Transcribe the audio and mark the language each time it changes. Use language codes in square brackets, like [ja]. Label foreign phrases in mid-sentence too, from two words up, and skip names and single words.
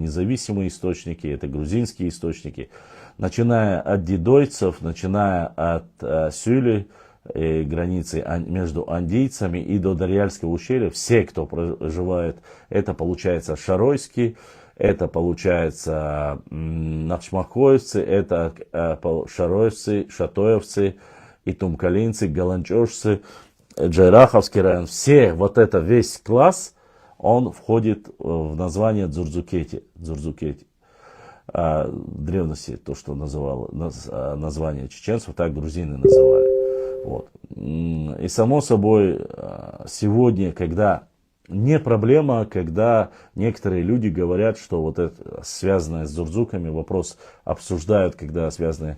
[ru] независимые источники, это грузинские источники, начиная от дидойцев, начиная от Сюли, границы между андийцами и до Дарьяльского ущелья, все, кто проживает, это получается шаройский, это получается нахчмахоевцы, это шароевцы, шатоевцы, итумкалинцы, галанчошцы, Джайраховский район. Все, вот это весь класс, он входит в название дзурдзукети. В древности то, что называло название чеченцев, так грузины называли. Вот. И само собой, сегодня, когда не проблема, когда некоторые люди говорят, что вот это связанное с дзурдзуками, вопрос обсуждают, когда связанное.